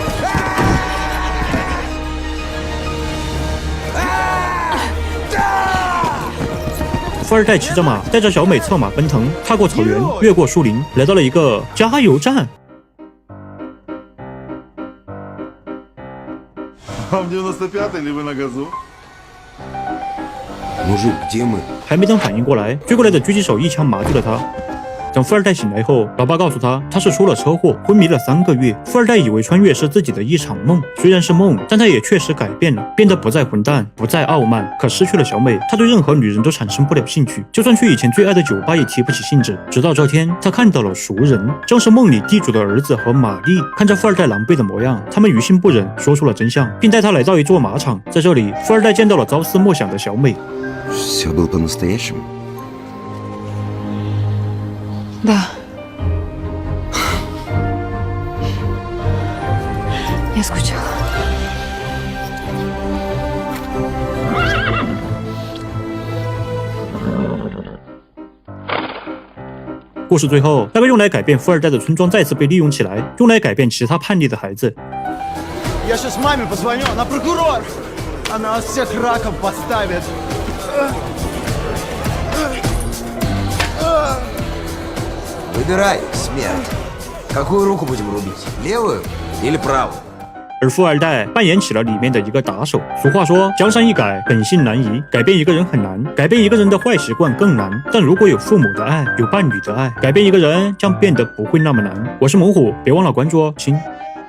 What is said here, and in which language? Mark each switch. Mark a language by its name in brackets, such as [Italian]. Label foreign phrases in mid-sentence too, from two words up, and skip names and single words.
[Chinese] 富二代骑着马，带着小美策马奔腾，踏过草原，越过树林，来到了一个加油站。 [Russian] Вам 95-й или вы на газу? Мужик, где мы? [Chinese] 还没等反应过来，追过来的狙击手一枪麻醉了他。等富二代醒来后，老爸告诉他，他是出了车祸，昏迷了3个月。富二代以为穿越是自己的一场梦，虽然是梦，但他也确实改变了，变得不再混蛋，不再傲慢。可失去了小美，他对任何女人都产生不了兴趣，就算去以前最爱的酒吧也提不起兴致。直到这天，他看到了熟人，正是梦里地主的儿子和玛丽。看着富二代狼狈的模样，他们于心不忍，说出了真相，并带他来到一座马场。在这里，富二代见到了朝思暮想的小美。 [Russian] Все было по-настоящему. Да. Я скучала. [Chinese] 故事最后，那个用来改变富二代的村庄再次被利用起来，用来改变其他叛逆的孩子。 [Russian] Я сейчас маме позвоню, она прокурор. Она нас всех раком подставит. Выбирай, смерть. Какую руку будем рубить? Левую или правую? [Chinese] 而富二代扮演起了里面的一个打手。俗话说，江山易改，本性难移。改变一个人很难，改变一个人的坏习惯更难。但如果有父母的爱，有伴侣的爱，改变一个人将变得不会那么难。我是猛虎，别忘了关注哦，亲。